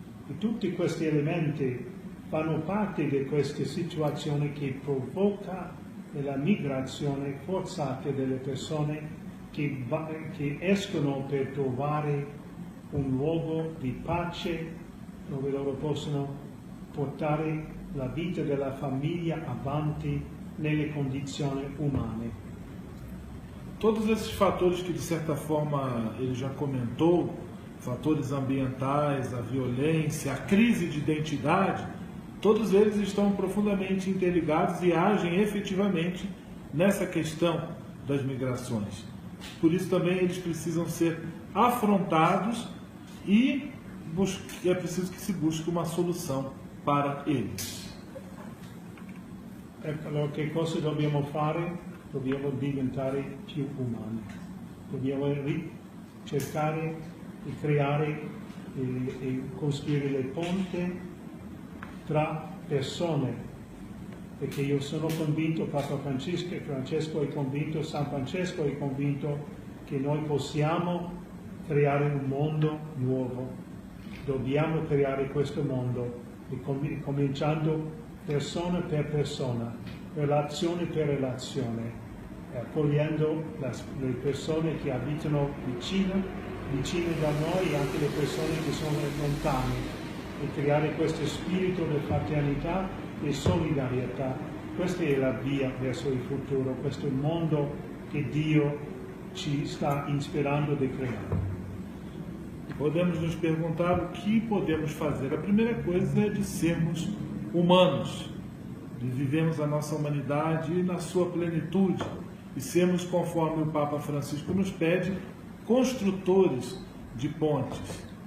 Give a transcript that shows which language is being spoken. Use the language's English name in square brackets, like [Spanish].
[Italian] E tutti questi elementi fanno parte di questa situazione che provoca la migrazione forzata delle persone che escono per trovare un luogo di pace dove loro possono portare la vita della famiglia avanti nelle condizioni umane. [Portuguese] Todos esses fatores que, de certa forma, ele já comentou, fatores ambientais, a violência, a crise de identidade, todos eles estão profundamente interligados e agem efetivamente nessa questão das migrações. Por isso também eles precisam ser afrontados e é preciso que se busque uma solução para eles. [Italian] Allora, che cosa dobbiamo fare? Dobbiamo diventare più umani. Dobbiamo cercare di creare e costruire le ponti tra persone, perché io sono convinto, Papa Francesco è convinto, San Francesco è convinto che noi possiamo creare un mondo nuovo. Dobbiamo creare questo mondo, cominciando persona per persona, relazione per relazione, accogliendo le persone che abitano vicine da noi e anche le persone che sono lontane, e creare questo spirito di fraternità e solidarietà. Questa è la via verso il futuro, questo è il mondo che Dio ci sta ispirando di creare. [Portuguese] Podemos nos perguntar o que podemos fazer. A primeira coisa é de sermos humanos, de vivermos a nossa humanidade na sua plenitude e sermos, conforme o Papa Francisco nos pede, construtores de pontes.